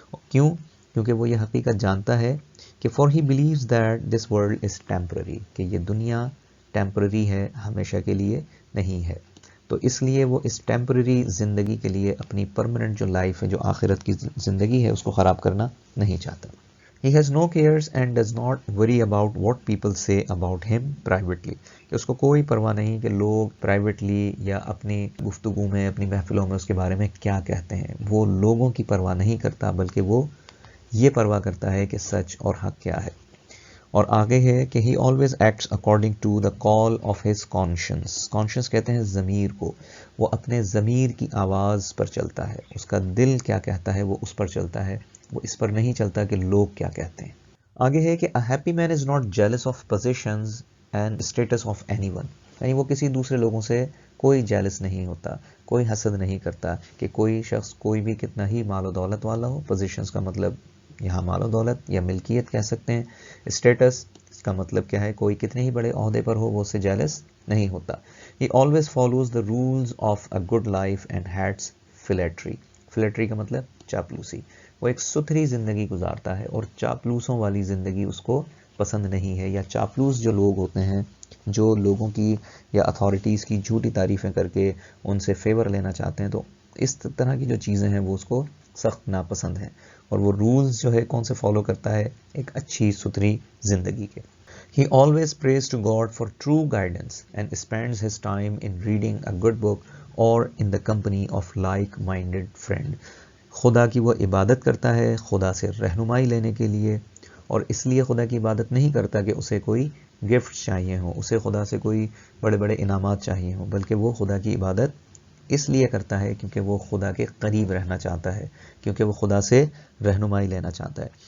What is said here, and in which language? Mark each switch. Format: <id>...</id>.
<ur>کیوں؟ کیونکہ وہ یہ حقیقت جانتا ہے کہ</ur> <en>for he believes that this world is temporary,</en> <ur>کہ یہ دنیا ٹیمپرری ہے، ہمیشہ کے لیے نہیں ہے. تو اس لیے وہ اس ٹیمپرری زندگی کے لیے اپنی پرماننٹ جو لائف ہے، جو آخرت کی زندگی ہے، اس کو خراب کرنا نہیں چاہتا.</ur> <en>He has no cares and does not worry about what people say about him privately.</en> <ur>کہ اس کو کوئی پرواہ نہیں کہ لوگ پرائیویٹلی یا اپنی گفتگو میں، اپنی محفلوں میں اس کے بارے میں کیا کہتے ہیں. وہ لوگوں کی پرواہ نہیں کرتا، بلکہ وہ یہ پرواہ کرتا ہے کہ سچ اور حق کیا ہے. اور آگے ہے کہ</ur> <en>he always acts according to the call of his conscience.</en> <ur>conscience کہتے ہیں ضمیر کو. وہ اپنے ضمیر کی آواز پر چلتا ہے. اس کا دل کیا کہتا ہے وہ اس پر چلتا ہے، وہ اس پر نہیں چلتا کہ لوگ کیا کہتے ہیں. آگے ہے کہ</ur> <en>a happy man is not jealous of positions and status of anyone.</en> <ur>یعنی وہ کسی دوسرے لوگوں سے کوئی جیلس نہیں ہوتا، کوئی حسد نہیں کرتا کہ کوئی شخص کوئی بھی کتنا ہی مال و دولت والا ہو. پوزیشنز کا مطلب یہاں مال و دولت یا ملکیت کہہ سکتے ہیں. اسٹیٹس اس کا مطلب کیا ہے؟ کوئی کتنے ہی بڑے عہدے پر ہو وہ اس سے جیلس نہیں ہوتا.</ur> <en>He always follows the rules of a good life and hates flattery.</en> <ur>flattery کا مطلب چاپلوسی. وہ ایک ستھری زندگی گزارتا ہے اور چاپلوسوں والی زندگی اس کو پسند نہیں ہے. یا چاپلوس جو لوگ ہوتے ہیں، جو لوگوں کی یا اتھارٹیز کی جھوٹی تعریفیں کر کے ان سے فیور لینا چاہتے ہیں، تو اس طرح کی جو چیزیں ہیں وہ اس کو سخت ناپسند ہیں. اور وہ رولز جو ہے کون سے فالو کرتا ہے؟ ایک اچھی ستھری زندگی کے.</ur> <en>He always prays to God for true guidance and spends his time in reading a good book or in the company of like-minded friend.</en> <ur>خدا کی وہ عبادت کرتا ہے خدا سے رہنمائی لینے کے لیے، اور اس لیے خدا کی عبادت نہیں کرتا کہ اسے کوئی گفٹ چاہیے ہوں، اسے خدا سے کوئی بڑے بڑے انعامات چاہیے ہوں، بلکہ وہ خدا کی عبادت اس لیے کرتا ہے کیونکہ وہ خدا کے قریب رہنا چاہتا ہے، کیونکہ وہ خدا سے رہنمائی لینا چاہتا ہے.</ur>